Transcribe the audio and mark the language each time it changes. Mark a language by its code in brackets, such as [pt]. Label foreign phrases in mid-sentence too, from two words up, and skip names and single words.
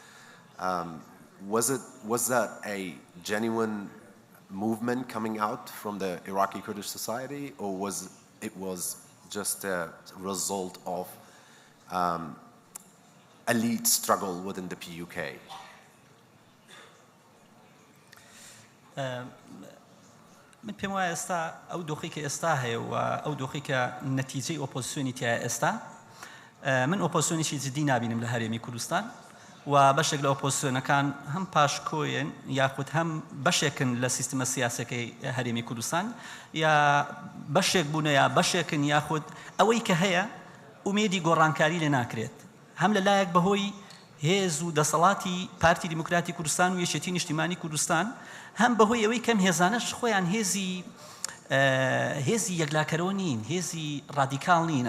[en] Was that a genuine movement coming out from the Iraqi Kurdish society, or was it just a result of elite struggle within the PUK? [ckb] من پێم وایە ئێستا ئەو دۆخی کە ئێستا هەیە و ئەو دۆخی کە نەتیجەی ئۆپۆزیسیۆنی تایە ئێستا، من ئۆپۆزیسیۆنیشی جدی نابینم لە هەرێمی کوردستان، و بەشێک لە ئۆپۆزیسیۆنەکان هەم پاشکۆیەن یاخود هەم بەشێکن لە سیستەمە سیاسەکەی هەرێمی کوردستان، یا بەشێک بوونە یا بەشێکن، یاخود ئەوەی کە هەیە ئومێدی گۆڕانکاری لێ ناکرێت، هەم لەلایەک بەهۆی هێز و دەسەڵاتی پارتی دیموکراتی کوردستان و یەکێتی نیشتیمانی کوردستان، هەم بەهۆی ئەوەی کەم هێزانەش خۆیان هێزی یەکلاکەرەوە نین، هێزی ڕادیکاڵ نین.